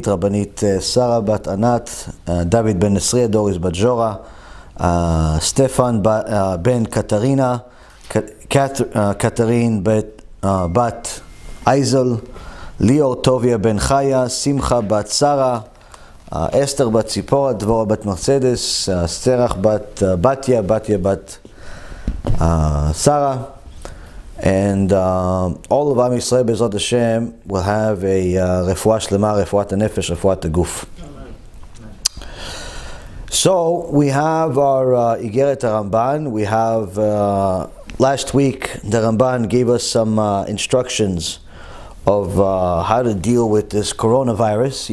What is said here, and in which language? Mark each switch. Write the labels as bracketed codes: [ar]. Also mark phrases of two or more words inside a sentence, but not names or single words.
[en] Rabbanit Sarah Bat Anat, David ben Nesriya, Doris Bat Jora, Stefan ben Katarina, Katarine Bat Aizel, Lior Tovia ben Chaya, Simcha Bat Sarah, Esther Bat Tzipora, Dvora Bat Mercedes, Serach Bat Batya, Batya Bat Sarah, and all of [he] עם ישראל בעזרת השם [en] will have a [he] רפואה שלמה, רפואת הנפש, רפואת הגוף. [en] So we have our Igeret Ramban. We have last week the Ramban gave us some instructions of how to deal with this coronavirus.